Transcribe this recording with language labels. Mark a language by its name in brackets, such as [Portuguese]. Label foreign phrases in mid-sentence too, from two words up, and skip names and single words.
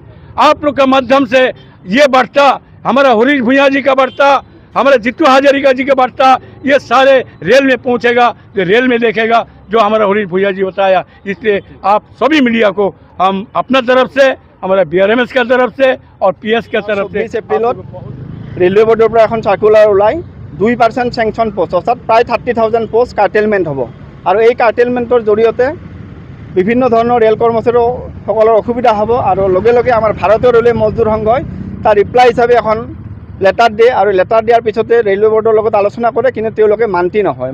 [Hindi] आप लोग का माध्यम से ये बढ़ता, हमारा हरीश भूँइया जी का बढ़ता, हमारा जीतू हजारिका जी का बढ़ता, ये सारे रेल में पहुंचेगा, जो रेल में देखेगा जो हमारा हरीश भूँइया जी बताया। इसलिए आप सभी मीडिया को हम अपना तरफ से, हमारा BRMS का तरफ से और PS का तरफ से [Assamese] 24 এপ্ৰিলত ৰেলৱে বৰ্ডৰ পৰা এখন চাৰ্কুলাৰ ওলাই 2% চেংচন পোষ্ট অৰ্থাৎ প্ৰায় 30,000 পোষ্ট কাৰ্টেলমেণ্ট হ'ব। আৰু এই কাৰ্টেলমেণ্টৰ জৰিয়তে বিভিন্ন ধৰণৰ ৰেল কৰ্মচাৰীসকলৰ অসুবিধা হ'ব। আৰু লগে লগে আমাৰ ভাৰতীয় ৰেলৱে মজদুৰ সংঘই তাৰ ৰিপ্লাই হিচাপে এখন লেটাৰ দিয়ে, আৰু লেটাৰ দিয়াৰ পিছতে ৰেলৱে বৰ্ডৰ লগত আলোচনা কৰে, কিন্তু তেওঁলোকে মান্তি নহয়।